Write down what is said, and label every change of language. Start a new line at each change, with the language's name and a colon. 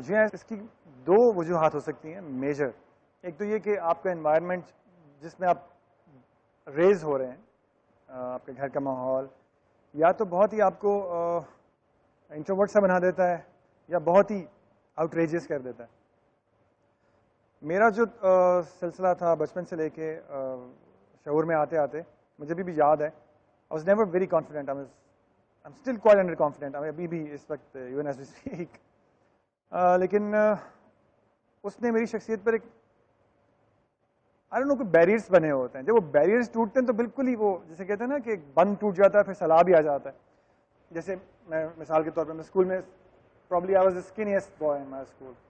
Urdu: جی ہاں, اس کی دو وجوہات ہو سکتی ہیں میجر. ایک تو یہ کہ آپ کا انوائرمنٹ جس میں آپ ریز ہو رہے ہیں, آپ کے گھر کا ماحول یا تو بہت ہی آپ کو انٹروورٹ سا بنا دیتا ہے یا بہت ہی آؤٹریجیس کر دیتا ہے. میرا جو سلسلہ تھا بچپن سے لے کے شعور میں آتے آتے, مجھے بھی یاد ہے,
English: I was never very confident. I'm still quite underconfident.
Urdu: ابھی بھی اس وقت
English: even as we speak.
Urdu: لیکن اس نے میری شخصیت پر ایک
English: I don't know
Urdu: کوئی بیریئرس بنے ہوتے ہیں. جب وہ بیریئرس ٹوٹتے ہیں تو بالکل ہی وہ جسے کہتے ہیں نا کہ بند ٹوٹ جاتا ہے, پھر سیلاب بھی آ جاتا ہے. جیسے میں مثال کے طور پہ میں اسکول میں
English: probably I was the skinniest boy in my school.